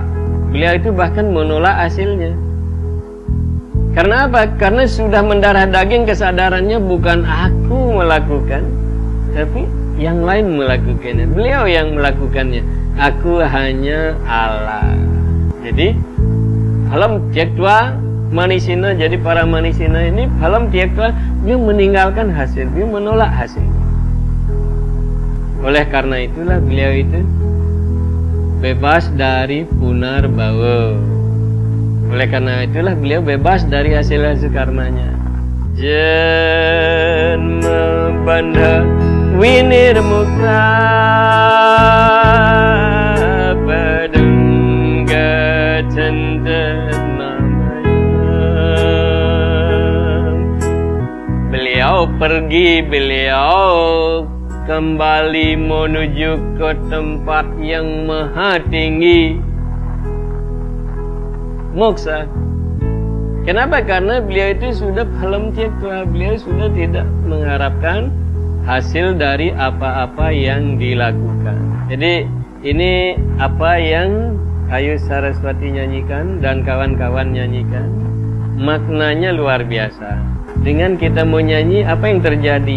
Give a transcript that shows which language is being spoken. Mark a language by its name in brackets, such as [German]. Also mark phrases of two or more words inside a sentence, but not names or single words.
[Indonesian] Beliau itu bahkan menolak hasilnya. Karena apa? Karena sudah mendarah daging kesadarannya, bukan aku melakukan, tapi yang lain melakukannya. Beliau yang melakukannya. Aku hanya Allah. Jadi [Sanskrit] halam tyaktva manishina. [Indonesian] Jadi para manishina ini [Sanskrit] halam tyaktva, [Indonesian] dia meninggalkan hasil, dia menolak hasil. Oleh karena itulah beliau itu bebas dari punarbhava. Oleh karena itulah beliau bebas dari hasil-hasil karmanya. [Sanskrit] Janma bandha winirmukta padam gacchanta namayam. [Indonesian] Beliau pergi, beliau kembali menuju ke tempat yang maha tinggi, moksa. Kenapa? Karena beliau itu sudah [Sanskrit] phalam tyaktva, [Indonesian] beliau sudah tidak mengharapkan hasil dari apa-apa yang dilakukan. Jadi ini apa yang Ayu Saraswati nyanyikan dan kawan-kawan nyanyikan, maknanya luar biasa. Dengan kita mau nyanyi, apa yang terjadi?